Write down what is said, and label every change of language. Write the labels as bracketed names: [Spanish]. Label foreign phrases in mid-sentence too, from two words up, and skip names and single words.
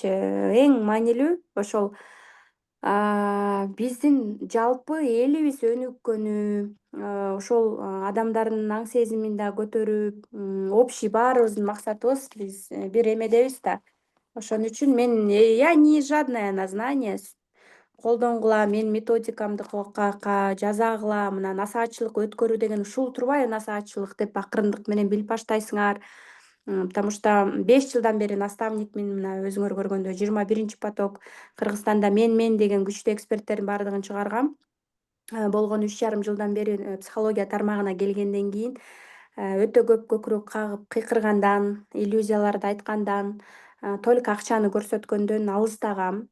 [Kyrgyz] Эң маанилүү ошол биздин жалпы элибиз өнүккөнү, ошол адамдардын аң сезимин да көтөрүп, общий баарыбыздын максатыбыз биз бир эмедебиз да. Ошон үчүн мен [Russian] я не жадная на знания, [Kyrgyz] колдонгула, мен методикамды жазагыла, мына насаатчылык өткөрүү деген ушул турбайбы насаатчылык деп акырындык менен билип баштайсыңар. [Russian] Потому что [Kyrgyz] 5 жылдан бери наставникмин, мына өзүңөр көргөндөй 21 поток Кыргызстанда мен деген күчтүү эксперттердин баардыгын чыгаргам. Болгону 3,5 жылдан бери психология тармагына келгенден кийин өтө көп көкүрөк кагып кыйкыргандан, иллюзияларды айткандан, только акчаны көрсөткөндөн алыстагам.